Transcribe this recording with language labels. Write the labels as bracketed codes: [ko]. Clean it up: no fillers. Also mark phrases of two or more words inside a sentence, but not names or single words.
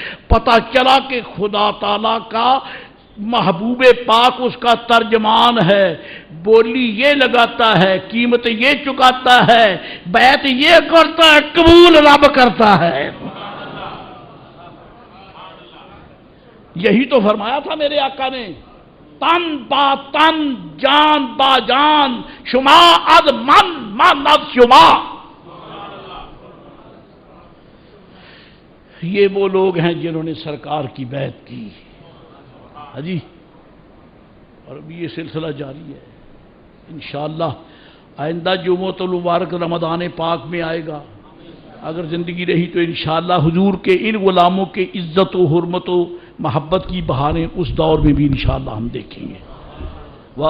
[ur] پتہ چلا کہ خدا تعالی کا محبوب پاک اس کا ترجمان ہے، بولی یہ لگاتا ہے، قیمت یہ چکاتا ہے، بیعت یہ کرتا ہے، قبول رب کرتا ہے۔ یہی تو فرمایا تھا میرے آقا نے، [fa] تن با تن جان با جان شما از من از شما۔ [ur] یہ وہ لوگ ہیں جنہوں نے سرکار کی بیعت کی۔ ہاں جی، اور ابھی یہ سلسلہ جاری ہے انشاءاللہ۔ آئندہ جمعۃ المبارک رمضان پاک میں آئے گا، اگر زندگی رہی تو انشاءاللہ حضور کے ان غلاموں کے عزت و حرمت و محبت کی بہاریں اس دور میں بھی انشاءاللہ ہم دیکھیں گے۔